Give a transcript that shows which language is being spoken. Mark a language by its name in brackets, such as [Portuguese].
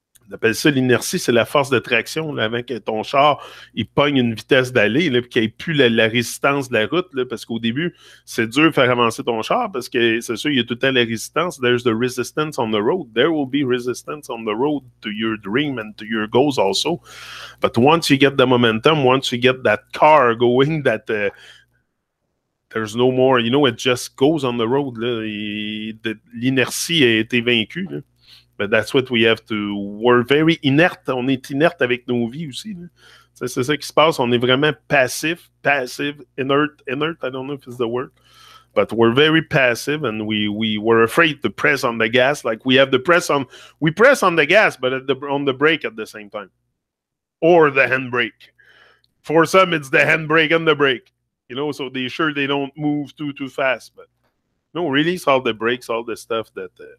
[French] On appelle ça l'inertie, c'est la force de traction, là, avant que ton char il pogne une vitesse d'aller, puis qu'il n'y ait plus la résistance de la route, là, parce qu'au début, c'est dur de faire avancer ton char, parce que c'est sûr, il y a tout le temps la résistance. [English] There's the resistance on the road. There will be resistance on the road to your dream and to your goals also. But once you get the momentum, once you get that car going, that there's no more, it just goes on the road. [French] L'inertie a été vaincue, là. [English] But that's what we have to. We're very inerte. [French] On est inerte avec nos vies aussi. C'est ça qui se passe. On est vraiment passif, inert. [English] I don't know if it's the word. But we're very passive, and we're afraid to press on the gas. Like we press on the gas, but on the brake at the same time. Or the handbrake. For some, it's the handbrake and the brake. So they're sure they don't move too fast. But no, release all the brakes, all the stuff that...